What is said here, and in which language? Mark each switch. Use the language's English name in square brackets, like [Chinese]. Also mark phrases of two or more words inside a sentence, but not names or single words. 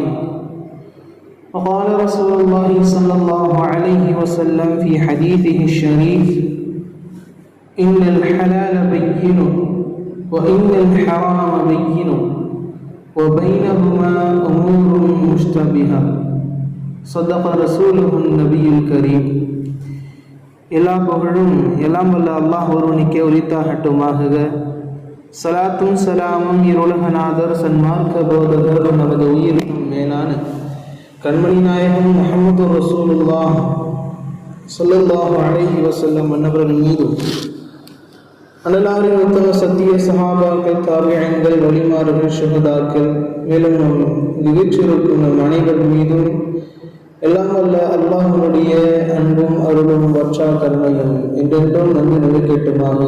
[Arabic] وقال رسول الله صلى الله عليه وسلم في حديثه الشريف: إن الحلال بين وإن الحرام بين وبينهما أمور مشتبهة، صدق رسوله النبي الكريم. [Tamil] எல்லா புகழும் எல்லாம் வல்ல அல்லாஹ் ஒருவனுக்கே உரித்தாகட்டுமாக. சலாத்தும் சலாமும் இருலகநாதர் சன்மார்க்க போதகர் நமது உயிரினும் மேலான கண்மணி நாயகம் முஹம்மது [Arabic] رسول الله صلى الله عليه وسلم [Tamil] அன்னவர்கள் மீதும் அனலாரின் உத்தம சத்திய சஹாபாக்கள், தாபிஈன்கள், வலிமார்கள், ஷஹதாக்கள், மேலும் நிகழ்ச்சிருக்கும் நம் அனைவர் மீதும் எல்லாம் வல்ல அல்லாஹ்வுடைய அன்பும் அருளும் வற்றா கருணையும் என்றென்றும் நன்கு நிலைக்கட்டுமாக.